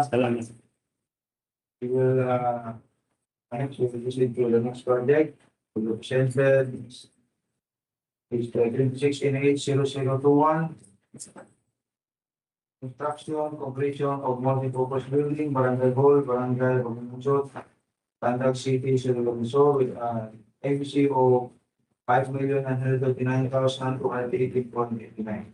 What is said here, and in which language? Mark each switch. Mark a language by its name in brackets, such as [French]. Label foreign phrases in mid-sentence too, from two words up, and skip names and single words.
[Filipino] Salamat. [English] We will, next, we will proceed to the next project. We will present is 26NH0021. Construction, completion of multi-purpose building, Barangay Hall, Barangay Lungsod, Tandag City, Surigao del Sur, with ABC of 5,939,280.89.